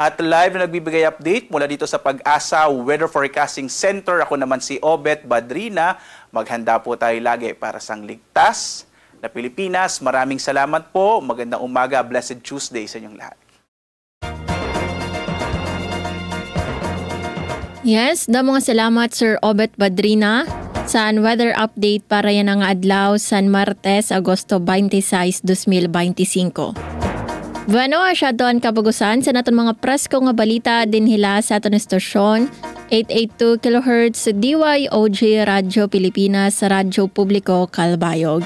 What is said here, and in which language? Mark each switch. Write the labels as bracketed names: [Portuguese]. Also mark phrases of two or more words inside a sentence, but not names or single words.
[Filipino] At live na nagbibigay update mula dito sa Pag-asa Weather Forecasting Center. Ako naman si Obet Badrina. Maghanda po tayo lagi para sa ligtas na Pilipinas. Maraming salamat po. Magandang umaga. [English] Blessed Tuesday [Filipino] sa inyong lahat. Yes, mga salamat Sir Obet Badrina. [Waray] Sa [English] weather update [Waray] para yan ang adlaw San Martes, Agosto 26, 2025. Bueno, asya doon kabagusan sa naton mga presko nga balita din hila sa aton estasyon 882 kHz DYOG Radyo Pilipinas sa Radyo Publiko Calbayog.